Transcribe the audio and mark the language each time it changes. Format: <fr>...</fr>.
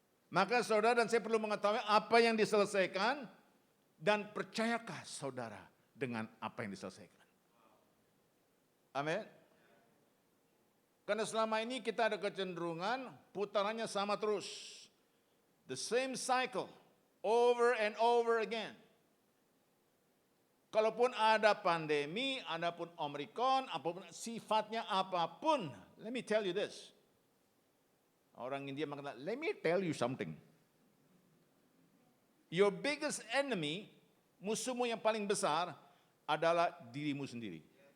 <id>Maka saudara dan saya perlu mengetahui apa yang diselesaikan dan percayakah saudara dengan apa yang diselesaikan. Amin. Karena selama ini kita ada kecenderungan putarannya sama terus.</id> <en>The same cycle, over and over again.</en> <id>Kalaupun ada pandemi, adapun Omikron, apapun sifatnya apapun,</id> <en>let me tell you this.</en> <id>Orang India mengatakan,</id> <en>let me tell you something. Your biggest enemy,</en> <id>musuhmu yang paling besar adalah dirimu sendiri.</id>